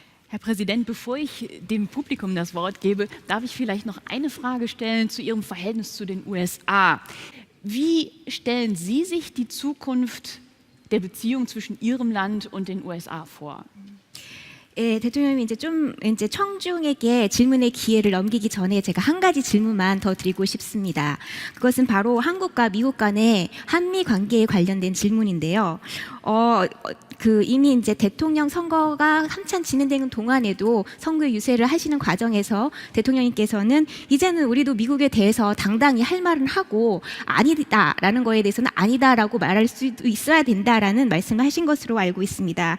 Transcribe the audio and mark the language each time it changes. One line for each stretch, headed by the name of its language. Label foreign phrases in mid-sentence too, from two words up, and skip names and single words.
German: Herr Präsident, bevor ich dem Publikum das Wort gebe, darf ich vielleicht noch eine Frage stellen zu Ihrem Verhältnis zu den USA. Wie stellen Sie sich die Zukunft der Beziehung zwischen Ihrem Land und den USA vor?
Korean: 대통령이 이제 청중에게 질문의 기회를 넘기기 전에 제가 한 가지 질문만 더 드리고 싶습니다. 그것은 바로 한국과 미국 간의 한미 관계에 관련된 질문인데요. 이미 이제 대통령 선거가 한참 진행되는 동안에도 선거 유세를 하시는 과정에서 대통령님께서는 이제는 우리도 미국에 대해서 당당히 할 말은 하고 아니다라는 거에 대해서는 아니다라고 말할 수도 있어야 된다라는 말씀을 하신 것으로 알고 있습니다.